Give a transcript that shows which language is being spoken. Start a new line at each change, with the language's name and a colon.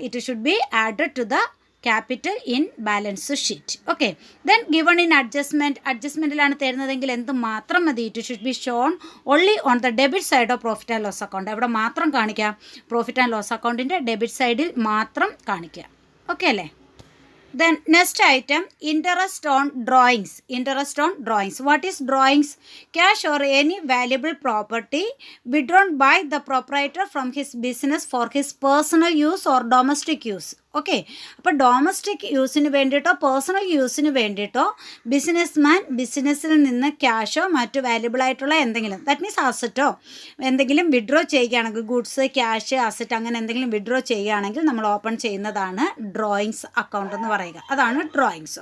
English: It should be added to the capital in balance sheet.
Malayalam: Okay,
English: then given in
Malayalam: അഡ്ജസ്റ്റ്മെൻറ്റിലാണ് തരുന്നതെങ്കിൽ എന്ത് മാത്രം മതി?
English: It should be shown only on the debit side of profit and loss account.
Malayalam: അവിടെ മാത്രം കാണിക്കുക, profit and loss അക്കൗണ്ടിൻ്റെ debit സൈഡിൽ മാത്രം കാണിക്കുക. ഓക്കെ അല്ലേ?
English: Then next item, interest on drawings. Interest on drawings. What is drawings? Cash or any valuable property withdrawn by the proprietor from his business for his personal use or domestic use.
Malayalam: Okay, അപ്പോൾ domestic യൂസിന് വേണ്ടിയിട്ടോ personal യൂസിന് വേണ്ടിയിട്ടോ ബിസിനസ്സിൽ നിന്ന് ക്യാഷോ മറ്റു valuable ആയിട്ടുള്ള എന്തെങ്കിലും,
English: that means
Malayalam: അസറ്റോ എന്തെങ്കിലും withdraw ചെയ്യുകയാണെങ്കിൽ, ഗുഡ്സ്, ക്യാഷ്, അസറ്റ് അങ്ങനെ എന്തെങ്കിലും വിഡ്രോ ചെയ്യുകയാണെങ്കിൽ നമ്മൾ ഓപ്പൺ ചെയ്യുന്നതാണ് ഡ്രോയിങ്സ് അക്കൗണ്ട് എന്ന് പറയുക. അതാണ് ഡ്രോയിങ്സ്.